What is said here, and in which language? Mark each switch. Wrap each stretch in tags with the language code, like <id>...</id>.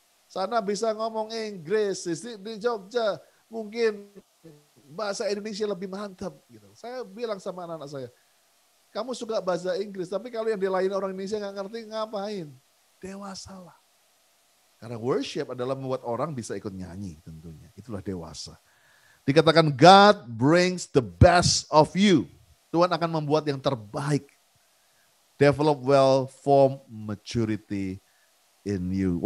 <id>Sana bisa ngomong Inggris, di Jogja mungkin bahasa Indonesia lebih mantap gitu. Saya bilang sama anak-anak saya, kamu suka bahasa Inggris, tapi kalau yang dilain orang Indonesia nggak ngerti ngapain? Dewasalah. Karena worship adalah membuat orang bisa ikut nyanyi tentunya. Itulah dewasa. Dikatakan</id> <en>God brings the best of you.</en> <id>Tuhan akan membuat yang terbaik.</id> <en>Develop well-formed maturity in you.</en>